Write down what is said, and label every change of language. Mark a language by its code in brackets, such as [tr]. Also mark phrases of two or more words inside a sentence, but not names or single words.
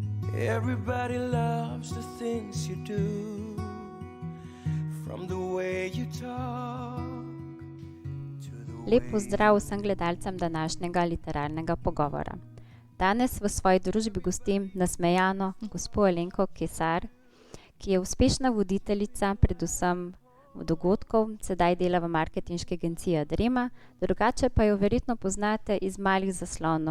[en] Everybody loves the things you do, from the way you talk to the [sl] Lep pozdrav vsem gledalcem današnjega literarnega pogovora. Danes v svoji družbi gostim nasmejano gospo Alenko Kesar, ki je uspešna voditeljica predvsem dogodkov, sedaj dela v marketinški agenciji Adrema, drugače pa jo verjetno poznate iz Malih zaslonov.